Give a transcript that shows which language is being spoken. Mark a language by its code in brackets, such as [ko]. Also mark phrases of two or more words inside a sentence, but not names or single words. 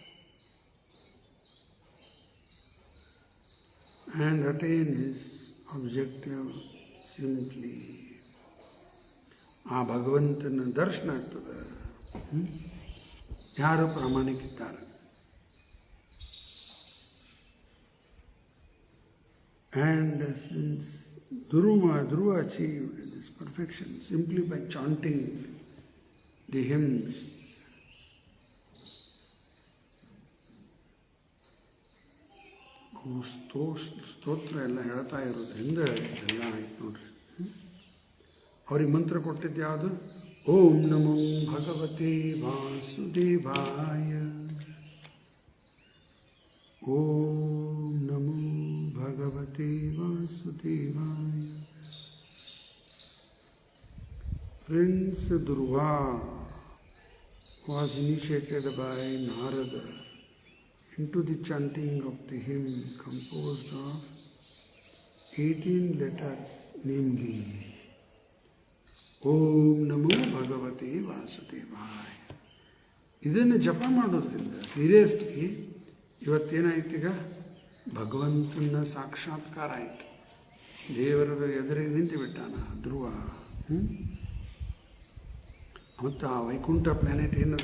[en] and attain his objective simply. [kn] ಆ ಭಗವಂತನ ದರ್ಶನ ಆಗ್ತದೆ ಯಾರು ಪ್ರಾಮಾಣಿಕಿದ್ದಾರೆ. [en] And since Dhruva achieved this perfection simply by chanting the hymns, [kn] ಸ್ತೋತ್ರ ಎಲ್ಲ ಹೇಳ್ತಾ ಇರೋದ್ರಿಂದ ಎಲ್ಲ ಆಯ್ತು ನೋಡ್ರಿ. ಅವ್ರಿಗೆ ಮಂತ್ರ ಕೊಟ್ಟಿದ್ದು ಯಾವುದು? [sa] ಓಂ ನಮೋ ಭಗವತೆ ವಾಸುದೇವಾಯ. ಓಂ ನಮೋ ಭಗವತೆ ವಾಸುದೇವಾಯ. [en] Prince Dhruva was initiated by Narada into the chanting of the hymn composed of 18 letters, namely [sa] ಓಂ ನಮೋ ಭಗವತೆ ವಾಸುದೇವಾಯ. [kn] ಇದನ್ನು ಜಪ ಮಾಡೋದ್ರಿಂದ ಸೀರಿಯಸ್ಲಿ ಇವತ್ತೇನಾಯ್ತು? ಈಗ ಭಗವಂತನ ಸಾಕ್ಷಾತ್ಕಾರ ಆಯಿತು. ದೇವರ ಎದುರಿಗೆ ನಿಂತು ಬಿಟ್ಟಾನ ಧ್ರುವ. ಮತ್ತು ಆ ವೈಕುಂಠ ಪ್ಲ್ಯಾನೆಟ್ ಏನದ?